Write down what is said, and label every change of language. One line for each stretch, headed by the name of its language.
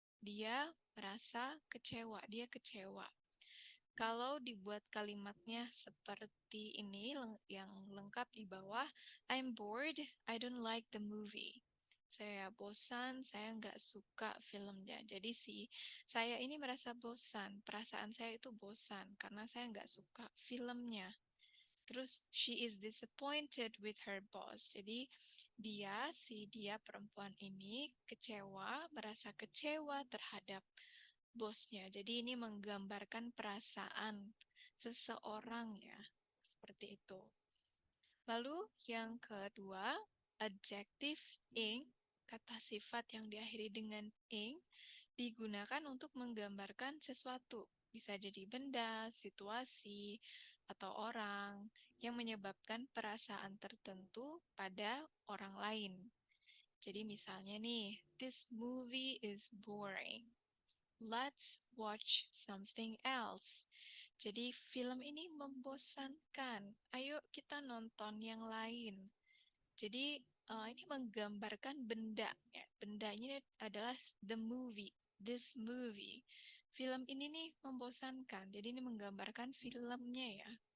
Indonesian: Dia merasa kecewa. Dia kecewa. Kalau dibuat kalimatnya seperti ini yang lengkap di bawah,
English: I'm bored, I don't like the movie.
Indonesian: Saya bosan, saya nggak suka filmnya. Jadi saya ini merasa bosan, perasaan saya itu bosan karena saya nggak suka filmnya.
English: Terus she is disappointed with her boss.
Indonesian: Jadi dia perempuan ini kecewa, merasa kecewa terhadap bosnya. Jadi ini menggambarkan perasaan seseorang ya. Seperti itu. Lalu yang kedua, adjektif ing, kata sifat yang diakhiri dengan ing, digunakan untuk menggambarkan sesuatu. Bisa jadi benda, situasi, atau orang yang menyebabkan perasaan tertentu pada orang lain. Jadi misalnya nih,
English: this movie is boring. Let's watch something else.
Indonesian: Jadi film ini membosankan. Ayo kita nonton yang lain. Jadi ini menggambarkan benda. Ya. Bendanya adalah
English: the movie, this movie.
Indonesian: Film ini nih membosankan. Jadi ini menggambarkan filmnya ya.